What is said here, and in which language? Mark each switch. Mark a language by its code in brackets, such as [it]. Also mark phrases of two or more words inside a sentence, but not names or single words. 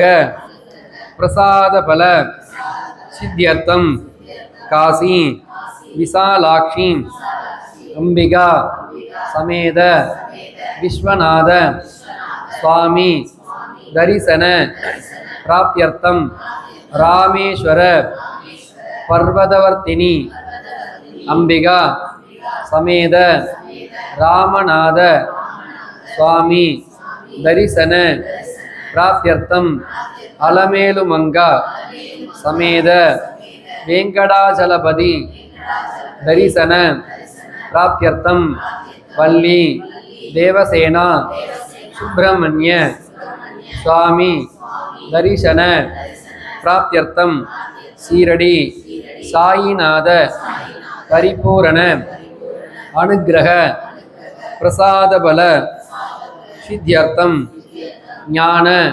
[sa] प्रसाद फल सिद्ध्यर्थम् काशी विशालाक्षी अम्बिका समेत विश्वनाथ स्वामी दर्शन प्राप्त्यर्थम् रामेश्वर पर्वतवर्धिनी अम्बिका समेत रामनाथ स्वामी दर्शन प्राप्त्यर्थम् अलमेलुमङ्गा समेत वेंकटाचलपति दर्शन प्राप्त्यर्थम वल्ली देवसेना सुब्रह्मण्य स्वामी दर्शन प्राप्त्यर्थम शीरडी साईनाथ परिपूर्ण अनुग्रह प्रसाद बल सिद्ध्यर्थम ज्ञान